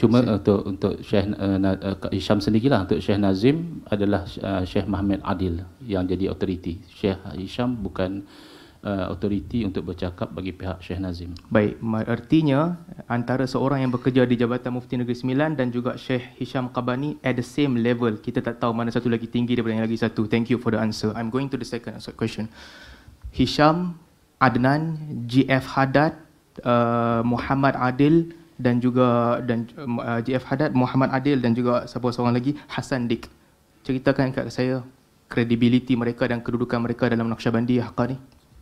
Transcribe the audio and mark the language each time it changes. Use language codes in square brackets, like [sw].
[ms] Cuma untuk Syekh Hisham sendirilah, untuk Syekh Nazim adalah Syekh Muhammad Adil yang jadi autoriti. Syekh Hisham bukan autoriti untuk bercakap bagi pihak Syekh Nazim. Baik, artinya antara seorang yang bekerja di Jabatan Mufti Negeri Sembilan dan juga Syekh Hisham Qabani [en] at the same level. [ms] Kita tak tahu mana satu lagi tinggi daripada yang lagi satu. [en] Thank you for the answer. I'm going to the second question. [ms] Hisham, Adnan, GF Haddad, Muhammad Adil dan juga GF Haddad, Muhammad Adil dan juga siapa seorang lagi, Hassan Dik. Ceritakan kat saya kredibiliti mereka dan kedudukan mereka dalam Naqshbandi Haqqani.